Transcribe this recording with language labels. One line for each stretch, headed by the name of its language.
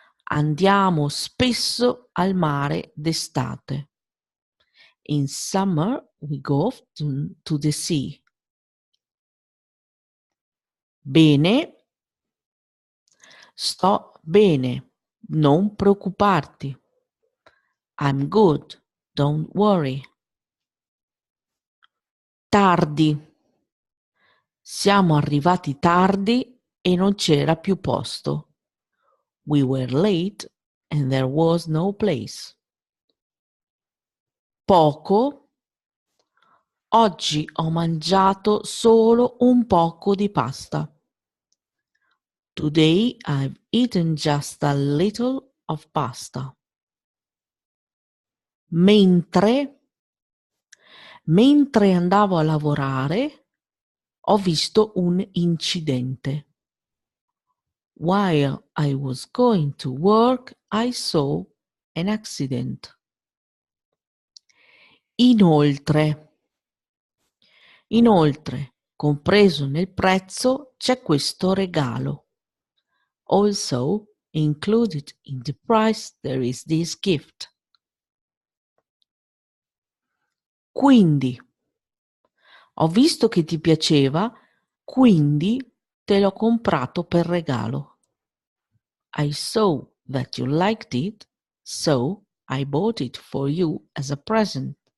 Italian: Andiamo spesso al mare d'estate.
English: In summer we go often to the sea.
Italian: Bene. Sto bene. Non preoccuparti.
English: I'm good. Don't worry.
Italian: Tardi. Siamo arrivati tardi e non c'era più posto.
English: We were late and there was no place.
Italian: Poco. Oggi ho mangiato solo un poco di pasta.
English: Today I've eaten just a little of pasta.
Italian: Mentre andavo a lavorare, ho visto un incidente.
English: While I was going to work, I saw an accident.
Italian: Inoltre, compreso nel prezzo, c'è questo regalo.
English: Also, included in the price, there is this gift.
Italian: Quindi, ho visto che ti piaceva, quindi te l'ho comprato per regalo.
English: I saw that you liked it, so I bought it for you as a present.